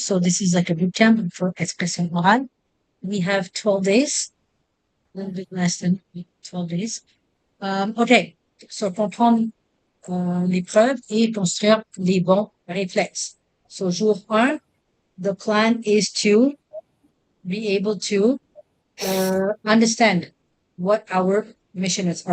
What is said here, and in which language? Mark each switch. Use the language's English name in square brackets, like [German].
[English] So this is like a boot camp for expression orale. We have 12 days, a little bit less than 12 days. Okay. [French] So comprendre l'épreuve et construire les bons réflexes. [English] So jour 1, the plan is to be able to understand what our mission is.